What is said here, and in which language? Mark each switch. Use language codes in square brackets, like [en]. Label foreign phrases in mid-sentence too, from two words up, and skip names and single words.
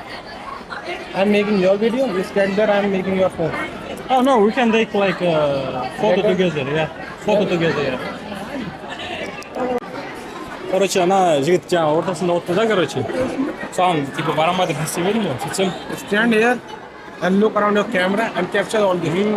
[en] I'm making your video. You stand there. I'm making your phone. oh no we can take like Photo together, yeah. Photo together, yeah. [kk] Короче, ана жігіт жаңа ортасында отты да, короче. Соған, типа, барама деп істеп едім ғой, сөйтсем. [en] Stand here and look around your camera and capture all this.